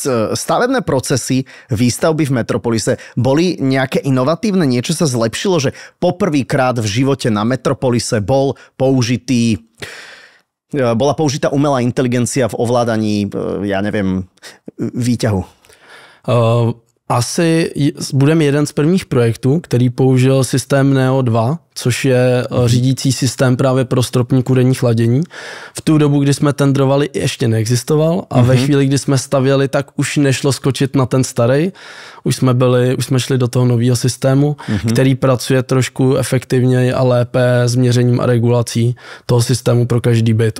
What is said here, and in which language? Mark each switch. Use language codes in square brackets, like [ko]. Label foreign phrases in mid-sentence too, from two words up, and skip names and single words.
[sk] Stavebné procesy výstavby v Metropolise boli nejaké inovatívne? Niečo sa zlepšilo, že poprvýkrát v živote na Metropolise bola použitá umelá inteligencia v ovládaní, ja neviem, výťahu? [cs] Asi budeme jeden z prvních projektů, který použil systém Neo 2, což je řídící systém právě pro stropní kůrení chladění. V tu dobu, kdy jsme tendrovali, ještě neexistoval a ve chvíli, kdy jsme stavěli, tak už nešlo skočit na ten starý. Už jsme šli do toho nového systému, který pracuje trošku efektivněji a lépe s měřením a regulací toho systému pro každý byt.